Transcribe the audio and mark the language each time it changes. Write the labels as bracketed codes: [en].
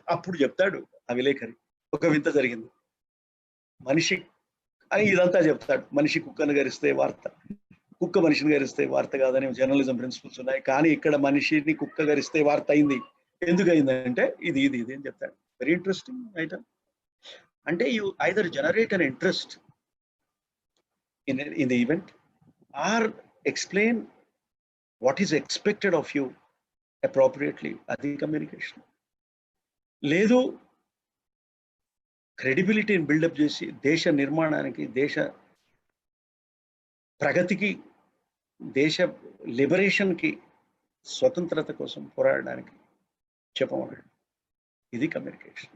[te] అప్పుడు చెప్తాడు ఆ విలేకరి, ఒక వింత జరిగింది, మనిషి అని ఇదంతా చెప్తాడు. మనిషి కుక్కను గరిస్తే వార్త, కుక్క మనిషిని గరిస్తే వార్త కాదని జర్నలిజం ప్రిన్సిపల్స్ ఉన్నాయి. కానీ ఇక్కడ మనిషిని కుక్క గరిస్తే వార్త అయింది. ఎందుకు అయిందంటే ఇది అని చెప్తాడు. [en] Very interesting item. అంటే you either generate an interest in the event or explain what is expected of you appropriately. [te] Adi communication. లేదు క్రెడిబిలిటీని బిల్డప్ చేసి దేశ నిర్మాణానికి, దేశ ప్రగతికి, దేశ లిబరేషన్కి, స్వతంత్రత కోసం పోరాడడానికి చెప్పమన్నాడు. ఇది కమ్యూనికేషన్.